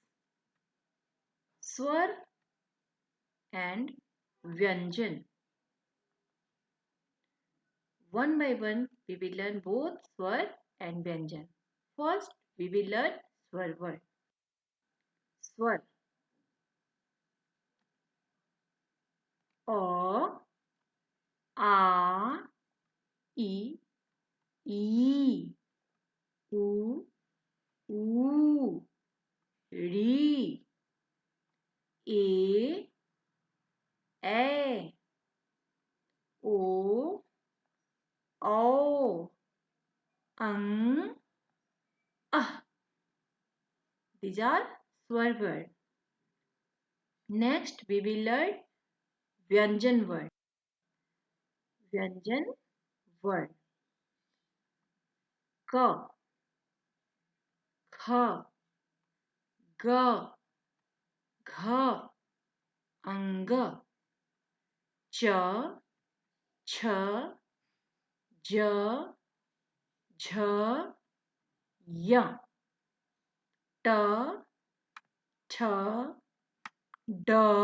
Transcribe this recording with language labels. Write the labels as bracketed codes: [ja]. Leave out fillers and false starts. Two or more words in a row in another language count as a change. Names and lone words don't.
[en] Swar and Vyanjan. One by one, we will learn both Swar and Vyanjan. First, we will learn Swar word. Swar. [hi] A, A, E, E, U, U, Ri, A, O, O, Ah. [en] These are swear words. Next, we will learn Vyanjan word. Vyanjan word. [hi] K, Kh, G, Gh, Ang, Ch, Ch, J, Jh, Y, T, Th, D,